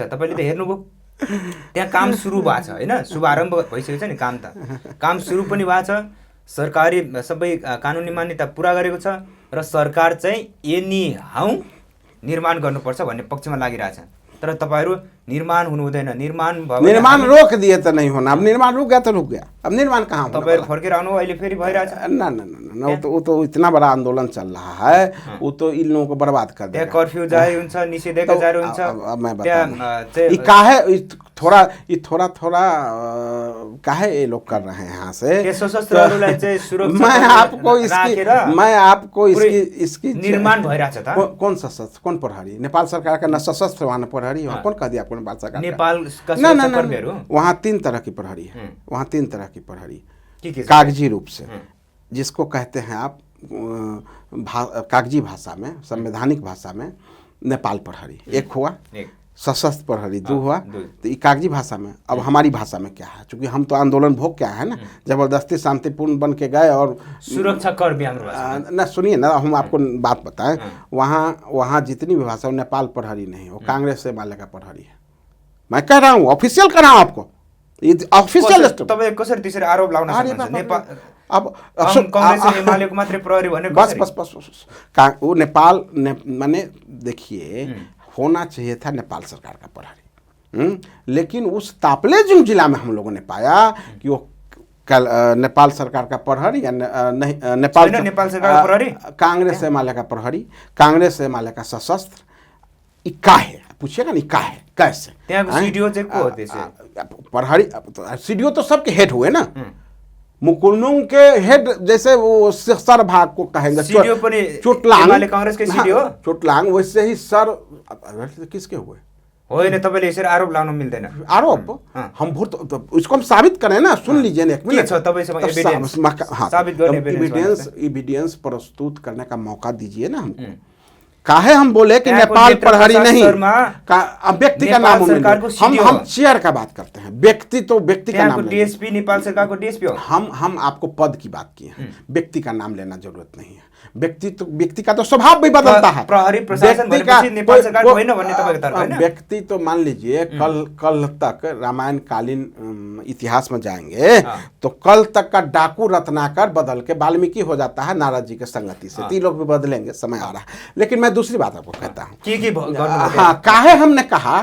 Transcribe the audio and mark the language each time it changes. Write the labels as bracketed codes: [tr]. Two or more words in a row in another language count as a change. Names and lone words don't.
[ne] तपाईँले त हेर्नुभयो, त्यहाँ काम सुरु भएको छ हैन, शुभारम्भ भइसकेको छ नि, काम सुरु पनि भएको छ, सरकारी सबै कानुनी मान्यता पुरा गरेको छ र सरकार चाहिँ [en] anyhow [ne] निर्माण गर्नुपर्छ भन्ने पक्षमा लागिरहेछ। तर तपाईहरु निर्माण हुनु हुँदैन, निर्माण [hi] रोक दिए तो नहीं होना। अब निर्माण रुक गया तो रुक गया, अब निर्माण कहाँ होगा? [ne] तपाईहरु फर्केर आउनु अहिले फेरि भइरहेछ। [hi] ना वो तो इतना बड़ा आंदोलन चल रहा है, वो तो इन लोगों को बर्बाद कर देगा। [ne] कर्फ्यू जारी हुन्छ, निषेधाज्ञा जारी हुन्छ। [hi] अब मैं बताऊं, ये थोड़ा काहे ये लोग कर रहे हैं यहाँ से? [ne] सशस्त्रहरूलाई चाहिँ सुरक्षा [hi] मैं आपको इसकी [ne] निर्माण भइरहेछ त। [hi] कौन सशस्त्र, कौन प्रहरी? नेपाल सरकार का न सशस्त्र वहाँ न प्रहरी, वहाँ कौन कह दिया आपको नेपाल सरकार? [ne] नेपाल का सुरक्षा कर्मीहरू [hi] वहाँ 3 तरह की प्रहरी है, वहाँ 3 तरह की प्रहरी कागजी रूप से, जिसको कहते हैं आप कागजी भाषा में, संवैधानिक भाषा में नेपाल प्रहरी एक हुआ, सशस्त्र प्रहरी 2 हुआ। तो ये कागजी भाषा में। अब हमारी भाषा में क्या है, चूंकि हम तो आंदोलन भोग क्या है ना, जबरदस्ती शांतिपूर्ण बन के गए और [ne] सुरक्षा कर्मी [hi] ना। सुनिए ना, हम आपको बात बताएं, वहाँ जितनी भी भाषा, नेपाल प्रहरी नहीं, वो कांग्रेस से माले का प्रहरी है। मैं कह रहा हूँ, ऑफिशियल कर रहा हूँ आपको, ऑफिशियल [ne] तपाईं कसरी त्यसरी आरोप लाउन सक्नुहुन्छ? नेपाल [hi] अब [ne] कांग्रेस एमालेको मात्रै प्रहरी भने [hi] बस वो नेपाल माने देखिए, होना चाहिए था नेपाल सरकार का प्रहरी, लेकिन उस तापलेजुङ जिला में हम लोगों ने पाया कि वो नेपाल सरकार का प्रहरी या नेपाल नेपाल सरकार का प्रहरी, कांग्रेस एमाले का प्रहरी, कांग्रेस एमाले का सशस्त्र, ये का है पूछिएगा नहीं, का है कैसे [ne] त्यहाँको सीडीओ चाहिँ को हो त्यसै? [hi] प्रहरी सीडीओ तो सबके हेड हुए ना, मुकुलनुंग के हेड जैसे वो सर भाग को कहेंगे, [ne] सीडीओ पनि चोटलांग [hi] एमाले कांग्रेस के सीडीओ, चोटलांग वैसे ही सर किसके हुए? [ne] होइन, तपाईले यसरी आरोप लाउन मिल्दैन। [hi] आरोप हम उसको हम साबित करें ना, सुन लीजिए ना एक मिनट। [ne] के छ तपाईसँग एभिडेन्स? साबित गर्ने [hi] एविडेंस प्रस्तुत करने का मौका दीजिए ना हमको। काहे हम बोले कि नेपाल प्रहरी नहीं, व्यक्ति का नाम हम चेयर का बात करते हैं, व्यक्ति तो व्यक्ति का नाम, [ne] डीएसपी नेपाल सरकार को डीएसपी हो। [hi] हम आपको पद की बात किए हैं, व्यक्ति का नाम लेना जरूरत नहीं है। व्यक्ति का तो स्वभाव भी बदलता है। [ne] प्रहरी प्रशासन भनेपछि नेपाल सरकार को होइन भन्ने तपाईको तर्क हैन? [hi] व्यक्ति तो मान लीजिए कल तक रामायण कालीन इतिहास में जाएंगे तो कल तक का डाकू रत्नाकर बदल के वाल्मीकि हो जाता है नारद जी के संगति से, तीन लोग भी बदलेंगे, समय आ रहा है। लेकिन मैं दूसरी बात आपको कहता हूँ, हाँ, काहे हमने कहा